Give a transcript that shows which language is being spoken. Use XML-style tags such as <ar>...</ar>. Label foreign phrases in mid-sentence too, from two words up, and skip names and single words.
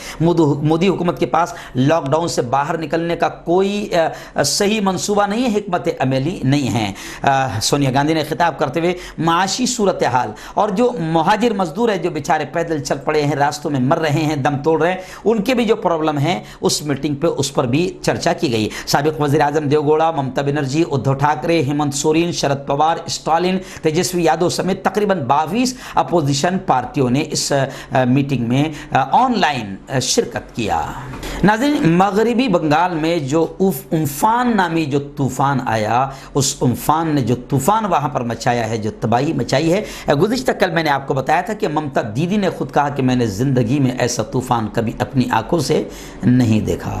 <ur>مودی حکومت کے پاس لاک ڈاؤن سے باہر نکلنے کا کوئی صحیح منصوبہ نہیں ہے، حکمت عملی نہیں ہے۔ سونیا گاندھی نے خطاب کرتے ہوئے معاشی صورتحال اور جو مہاجر مزدور ہیں جو بیچارے پیدل چل پڑے ہیں، راستوں میں مر رہے ہیں، دم توڑ رہے ہیں، ان کے بھی جو پرابلم ہیں، اس میٹنگ پہ اس پر بھی چرچا کی گئی۔ سابق وزیر اعظم دیو گوڑا، ممتا بنرجی، ادھو ٹھاکرے، ہیمنت سورین، شرد پوار، اسٹالن، تیجسوی یادو سمیت تقریباً 22 اپوزیشن پارٹیوں نے اس میٹنگ میں آن لائن شرکت کیا۔ ناظرین، مغربی بنگال میں جو امفان نامی جو طوفان آیا، اس امفان نے جو طوفان وہاں پر مچایا ہے، جو تباہی مچائی ہے، گزشتہ کل میں نے آپ کو بتایا تھا کہ ممتا دیدی نے خود کہا کہ میں نے زندگی میں ایسا طوفان کبھی اپنی آنکھوں سے نہیں دیکھا.</ur>